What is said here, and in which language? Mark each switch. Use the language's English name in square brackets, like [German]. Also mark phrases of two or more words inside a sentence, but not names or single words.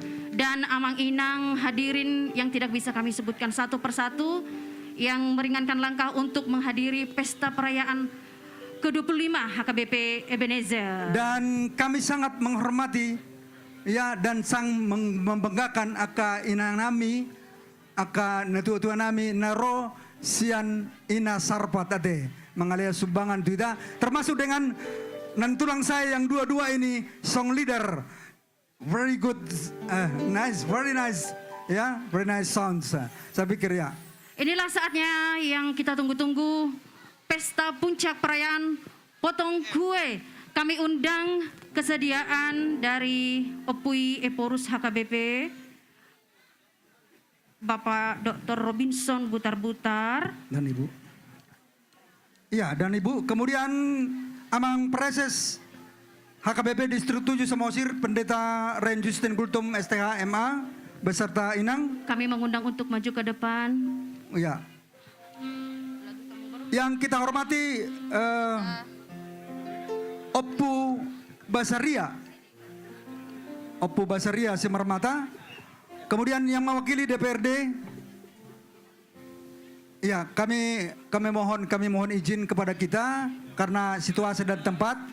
[Indonesian] Dan [Batak Toba] Amang Inang, [Indonesian] hadirin yang tidak bisa kami sebutkan satu persatu, yang meringankan langkah untuk menghadiri pesta perayaan ke-25 HKBP Ebenezer. Dan kami sangat menghormati ya, dan membanggakan [Batak Toba] aka inang nami, aka netua-tua nami naro sian ina sarpat ade [Indonesian] mengalia sumbangan tidak, termasuk dengan nantulang saya yang dua-dua ini [English] song leader, very good, nice, very nice [Indonesian] ya, [English] very nice sounds. [Indonesian] Saya pikir ya. Inilah saatnya yang kita tunggu-tunggu, pesta puncak perayaan potong kue. Kami undang kesediaan dari Opui Eporus HKBP, Bapak Dr. Robinson Butar-Butar. Dan Ibu. Iya, dan Ibu. Kemudian Amang Preses HKBP Distrik 7 Samosir, Pendeta Ren Justin Gultom STH MA, beserta Inang. Kami mengundang untuk maju ke depan. Iya. Yang kita hormati Oppu Basaria Simarmata. Kemudian yang mewakili DPRD, ya kami mohon izin kepada kita karena situasi dan tempat.